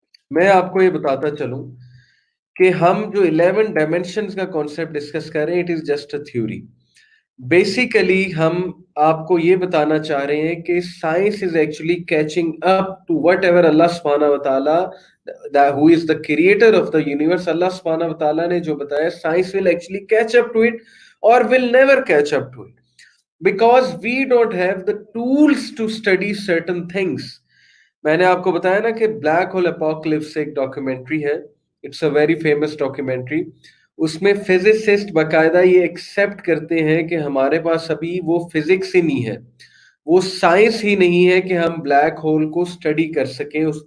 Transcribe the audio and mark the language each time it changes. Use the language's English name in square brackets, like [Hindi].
[Urdu] میں آپ کو یہ بتاتا چلوں کہ ہم جو 11 ڈائمینشنز کا کانسیپٹ ڈسکس کر رہے ہیں، [English] It is just a theory. Basically [Urdu] ہم آپ کو یہ بتانا چاہ رہے ہیں کہ [English] Science is actually catching up to whatever Allah سبحانہ و تعالیٰ who is the creator of the universe. Allah سبحانہ و تعالیٰ [Urdu] نے جو بتایا، [English] Science will actually catch up to it or will never catch up to it because we don't have the tools to study certain things. [Urdu] میں نے آپ کو بتایا نا کہ بلیک ہول اپوکلپس ایک ڈاکیومنٹری ہے، [English] It's a very famous documentary. [Urdu] اس میں فزسسٹ باقاعدہ یہ ایکسیپٹ کرتے ہیں کہ ہمارے پاس ابھی وہ فزکس ہی نہیں ہے، وہ سائنس ہی نہیں ہے کہ ہم بلیک ہول کو اسٹڈی کر سکیں.